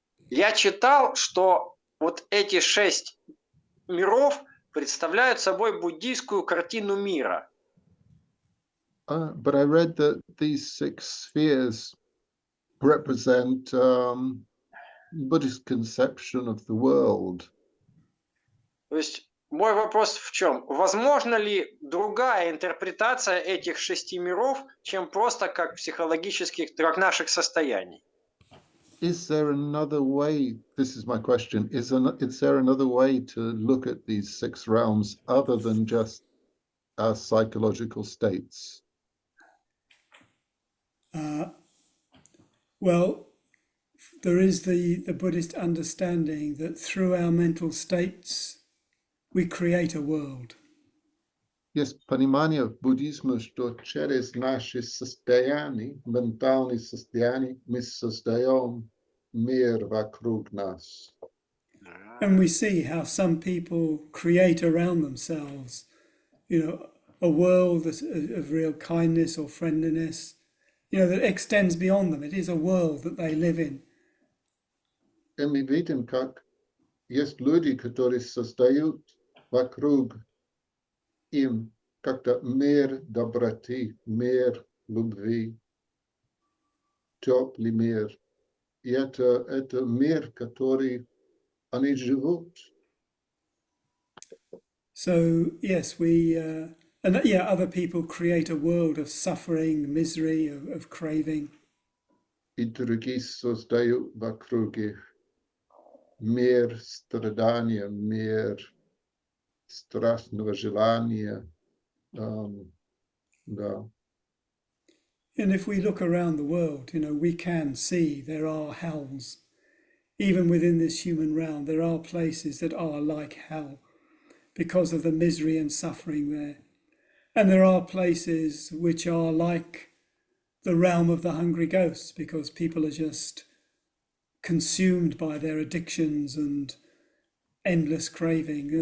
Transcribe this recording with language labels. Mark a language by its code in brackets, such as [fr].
[ru] Я читал, что вот эти 6 миров представляют собой буддийскую картину мира. [en] But I read that these 6 spheres represent Buddhist conception of the world. [ru] То есть мой вопрос в чем? Возможно ли другая интерпретация этих 6 миров, чем просто как психологических, как наших состояний? [en] Is there another way? This is my question. Is there another way to look at these 6 realms other than just our psychological states? Well, there is the Buddhist understanding that through our mental states we create a world. [ru] Есть понимание в буддизме, что через наши состояния, ментальные состояния, мы создаем мир вокруг нас. [en] And we see how some people create around themselves, a world of real kindness or friendliness, that extends beyond them. It is a world that they live in. [ru] И мы видим, как есть люди, которые создают вокруг им как-то мир доброты, мир любви, теплый мир. И это мир, который они живут. [en] So yes, other people create a world of suffering, misery, of craving. [ru] И другие создают вокруг их мир страдания, мир страстного желания. Да. [en] And if we look around the world, we can see there are hells. Even within this human realm, there are places that are like hell because of the misery and suffering there. And there are places which are like the realm of the hungry ghosts because people are just consumed by their addictions and endless craving.